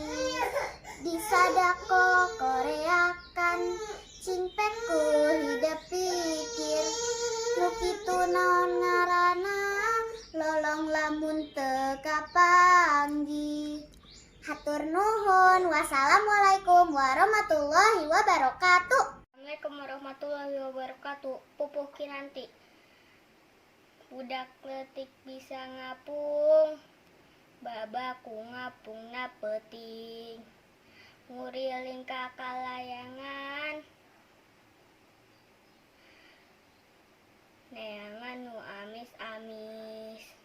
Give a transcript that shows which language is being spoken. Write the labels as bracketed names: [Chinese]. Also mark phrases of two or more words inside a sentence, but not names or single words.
[Sundanese] Disadako koreakan, cingpek ku hidup pikir. Nu kitu naon ngaranna, lolong lamun teu kapanggih. Hatur nuhun. [Arabic] والسلام عليكم ورحمة الله وبركاته. السلام عليكم ورحمة الله وبركاته. [Sundanese] Pupuh kinanti. Budak leutik bisa ngapung, babaku ngapungna peuting. Nguriling ka kalayangan, neangan nu amis-amis.